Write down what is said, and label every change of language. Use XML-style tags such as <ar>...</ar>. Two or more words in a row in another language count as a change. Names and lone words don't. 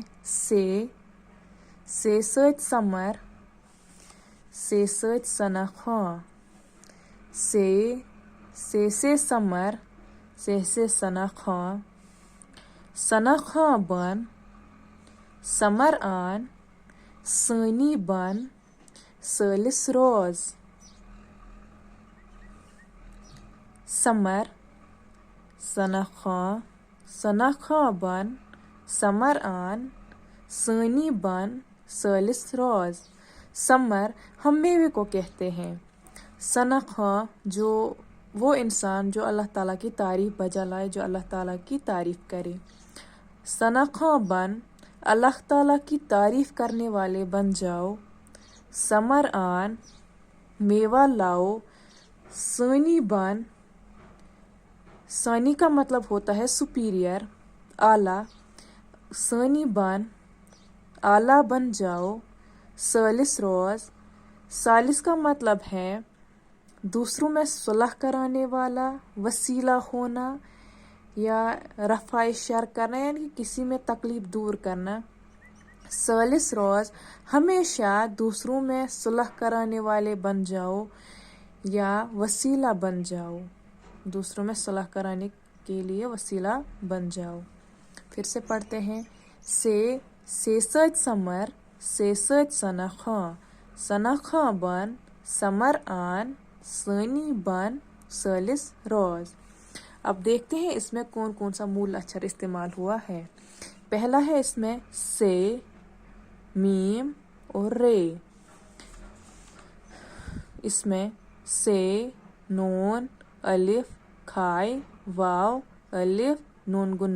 <ks>سے سۭتۍ سمر، سے سۭتۍ ثنا خاں، سے سمر، سے ثنا خاں، ثنا خاں بن، سمر آن، سٲنی بن، سٲلِس روز. سمر، ثنا خاں بن، سمر آن، سٲنی بن، سٲلِس روز.</ks> <ur>سمر ہم میوے کو کہتے ہیں. ثنا خاں جو وہ انسان جو اللہ تعالیٰ کی تعریف بجا لائے، جو اللہ تعالیٰ کی تعریف کرے.</ur> <ks>ثنا خاں بن،</ks> <ur>اللہ تعالیٰ کی تعریف کرنے والے بن جاؤ.</ur> <ks>سمر آن،</ks> <ur>میوہ لاؤ.</ur> <ks>سٲنی بن،</ks> <ur>سانی کا مطلب ہوتا ہے سپیریئر، اعلیٰ.</ur> <ks>سٲنی بن،</ks> <ur>اعلیٰ بن جاؤ.</ur> <ks>سٲلِس روز،</ks> <ur>سالس کا مطلب ہے دوسروں میں صلح کرانے والا، وسیلہ ہونا یا رفع شر کرنا، یعنی کہ کسی میں تکلیف دور کرنا.</ur> <ks>سالس روز،</ks> <ur>ہمیشہ دوسروں میں صلح کرانے والے بن جاؤ یا وسیلہ بن جاؤ. دوسروں میں صلح کرانے کے لیے وسیلہ بن جاؤ. پھر سے پڑھتے ہیں.</ur> <ks>سے سۭتۍ سمر، سے سۭتۍ ثنا خاں، ثنا خاں بن، سمر آن، سٲنی بن، سٲلِس روز.</ks> <ur>اب دیکھتے ہیں اس میں کون کون سا مول اچھر استعمال ہوا ہے. پہلا ہے اس میں سے، میم اور رے. اس میں سے، نون، الف، کھائے، واو، الف، نون گنہ.</ur>